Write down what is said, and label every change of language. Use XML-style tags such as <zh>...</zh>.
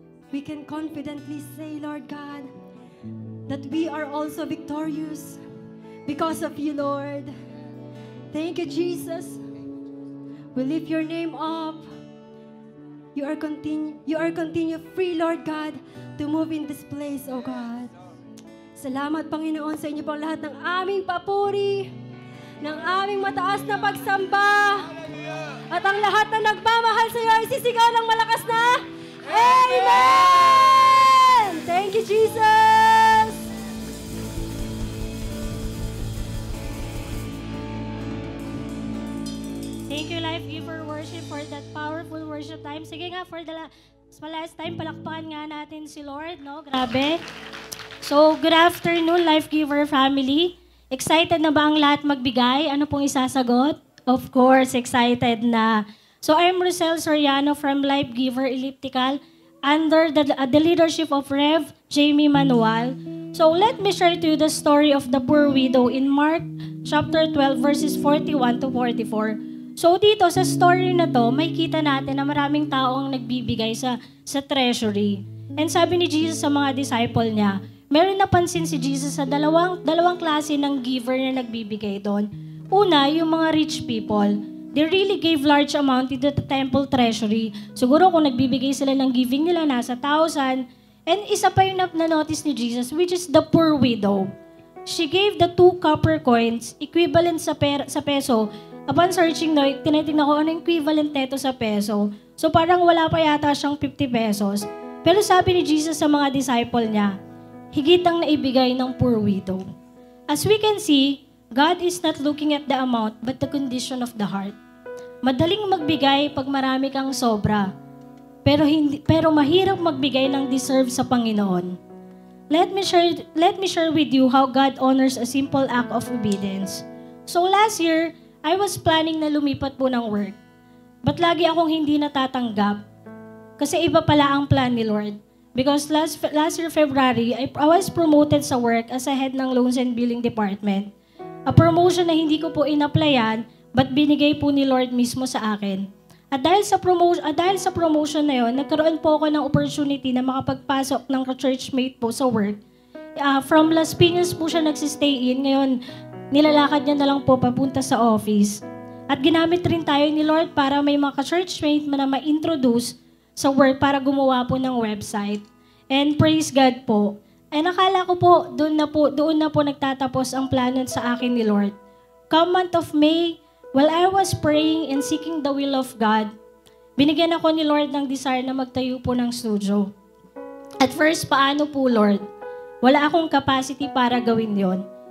<en>We can confidently say, Lord God, that we are also victorious because of you, Lord. Thank you, Jesus. We lift your name up. You are continue free, Lord God, to move in this place, oh God.</en> <tl>Salamat, Panginoon, sa inyo pong lahat ng aming papuri, ng aming mataas na pagsamba. At ang lahat na nagmamahal sa iyo ay sisigaw ng malakas na Amen!</tl> <en>Thank you, Jesus! Thank you, Life Giver Worship, for that powerful worship time.</en> <tl>Sige nga,</tl> <en>for the last time,</en> <tl>palakpakan nga natin si Lord, no? Grabe.</tl> <en>So, good afternoon, Life Giver family.</en> <tl>Excited na ba ang lahat magbigay? Ano pong isasagot?</tl> <en>Of course,</en> <tl>excited na.</tl> <en>So, I'm Rosel Soriano from Life Giver Elliptical under the leadership of Rev. Jamie Manuel. So, let me share to you the story of the poor widow in Mark chapter 12, verses 41 to 44.</en> <tl>So, dito sa story na to, may kita natin na maraming tao ang nagbibigay sa treasury. And sabi ni Jesus sa mga disciple niya, meron napansin si Jesus sa dalawang klase ng giver na nagbibigay doon. Una, yung mga rich people.</tl> <en>They really gave large amount into the temple treasury.</en> <tl>Siguro kung nagbibigay sila ng giving nila, nasa 1,000.</tl> <en>And</en> <tl>isa pa yung na-notice ni</tl> <en>Jesus, which is the poor widow. She gave the 2 copper coins, equivalent sa peso.</en> <tl>Upon searching, no, tinitingnan ko ano equivalent nito sa peso. So parang wala pa yata siyang 50 pesos. Pero sabi ni Jesus sa mga disciple niya, higit ang naibigay ng poor widow.</tl> <en>As we can see, God is not looking at the amount but the condition of the heart.</en> <tl>Madaling magbigay pag marami kang sobra. Pero mahirap magbigay ng deserve sa Panginoon.</tl> <en>Let me share with you how God honors a simple act of obedience. So last year, I was planning</en> <tl>na lumipat po ng</tl> <en>work.</en> <tl>But lagi akong hindi natatanggap kasi iba pala ang plan ni Lord.</tl> <en>Because last year February, I was promoted</en> <tl>sa work</tl> <en>as a head ng Loans and Billing Department. A promotion</en> <tl>na hindi ko po in-applyan, but binigay po ni Lord mismo sa akin. At dahil sa promotion na yon, nagkaroon po ako ng opportunity na makapagpasok ng churchmate po sa work. From Las Piñas po siya nagsistay in. Ngayon, nilalakad niya na lang po papunta sa office. At ginamit rin tayo ni Lord para may mga churchmate na ma-introduce sa work para gumawa po ng website.</tl> <en>And praise God po.</en> <tl>And akala ko po, doon na po nagtatapos ang plano sa akin ni Lord.</tl> <en>Come month of May, while I was praying and seeking the will of God,</en> <tl>binigyan ako ni Lord ng desire na magtayo po ng studio. At first, paano po Lord? Wala akong capacity para gawin yon.</tl>